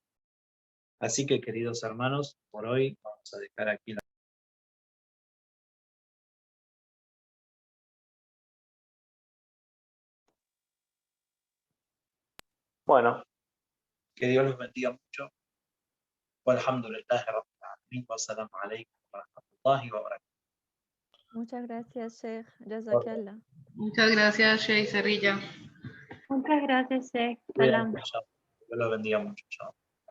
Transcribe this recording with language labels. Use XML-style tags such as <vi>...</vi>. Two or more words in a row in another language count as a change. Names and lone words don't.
<es>Así que, queridos hermanos, por hoy vamos a dejar aquí la... Bueno, que Dios los bendiga mucho.</es> <ar>والحمد لله رب العالمين والسلام عليكم ورحمة الله وبركاته.</ar> <es>Muchas gracias, Sheikh. Jazakallah. Muchas gracias, Sheikh Cerrilla. Muchas gracias, Sheikh. Bien, Salam. Dios los bendiga mucho. Chao.</es>